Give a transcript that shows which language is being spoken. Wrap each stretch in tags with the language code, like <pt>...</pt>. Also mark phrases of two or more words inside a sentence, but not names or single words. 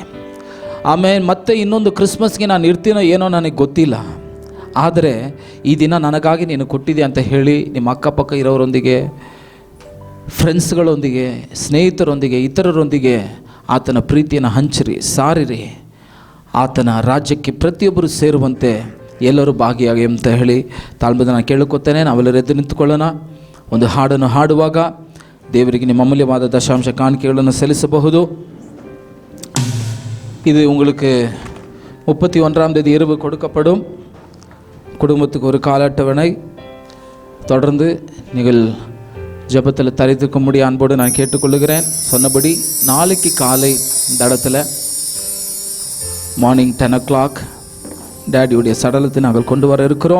<kn>ಆಮೇಲೆ ಮತ್ತೆ ಇನ್ನೊಂದು ಕ್ರಿಸ್ಮಸ್ಗೆ ನಾನು ಇರ್ತೀನೋ ಏನೋ ನನಗೆ ಗೊತ್ತಿಲ್ಲ, ಆದರೆ ಈ ದಿನ ನನಗಾಗಿ ನೀನು ಕೊಟ್ಟಿದೆ ಅಂತ ಹೇಳಿ ನಿಮ್ಮ ಅಕ್ಕಪಕ್ಕ ಇರೋರೊಂದಿಗೆ, ಫ್ರೆಂಡ್ಸ್ಗಳೊಂದಿಗೆ, ಸ್ನೇಹಿತರೊಂದಿಗೆ, ಇತರರೊಂದಿಗೆ ಆತನ ಪ್ರೀತಿಯನ್ನು ಹಂಚಿರಿ, ಸಾರಿರಿ. ಆತನ ರಾಜ್ಯಕ್ಕೆ ಪ್ರತಿಯೊಬ್ಬರು ಸೇರುವಂತೆ ಎಲ್ಲರೂ ಭಾಗಿಯಾಗಿ ಅಂತ ಹೇಳಿ ತಾಳ್ಮೆಯನ್ನು ಕೇಳಿಕೊತೇನೆ. ನಾವೆಲ್ಲರೂ ಎದ್ದು ನಿಂತುಕೊಳ್ಳೋಣ. ಒಂದು ಹಾಡನ್ನು ಹಾಡುವಾಗ தேவருக்கு ನಿಮ್ಮ ಅಮೂಲ್ಯವಾದ ದಶಾಂಶ ಕಾಣಿಕೆಗಳನ್ನು ಸಲ್ಲಿಸಬಹುದು.</kn> <ta>இது உங்களுக்கு 31ஆம் தேதி இரவு கொடுக்கப்படும். குடும்பத்துக்கு ஒரு கால அட்டவணை. தொடர்ந்து நீங்கள் ஜபத்தில் தரித்திருக்க முடிய அன்போடு நான் கேட்டுக்கொள்கிறேன். சொன்னபடி நாளைக்கு காலை இந்த இடத்துல</ta> <en>morning 10 o'clock</en> <ta>டேடியுடைய சடலத்தை நாங்கள் கொண்டு வர இருக்கிறோம்.</ta>